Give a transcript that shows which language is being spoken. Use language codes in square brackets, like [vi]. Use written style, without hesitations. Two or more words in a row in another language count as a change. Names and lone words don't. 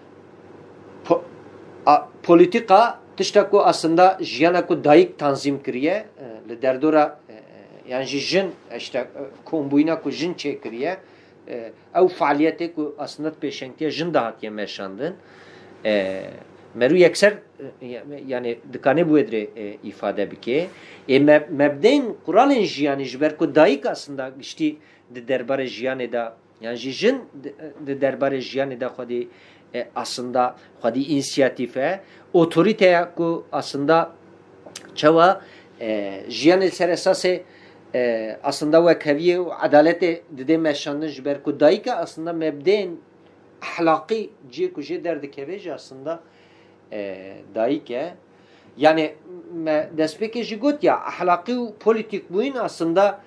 [ku] polîtika tişta ku aslında jiyana ku dayîk tanzîm kiriye li derdora yani jî jin işte kombûyîna ku jin çêkiriye ew faaliyetê ku aslında pêşengtiya jin de hatiye meşandin merû yekser yani dikane bu edre ifade bike mebdeyên kuralên jiyanê ji ber ku dayîk aslında giştî di derbarê jiyanê de yani jî jin di derbarê jiyanê de xwedî aslında xwedî inisiyatîfe otoriteya ku aslında çawa jiyanê ser esasê aslında wekheviye û adaletê didê meşandin ji ber ku dayîka aslında mebdeyên ahlakî cî ku jê derdikeve jî aslında dayîk e yani destpêkê jî got ya ahlakî û polîtîk bûyîn aslında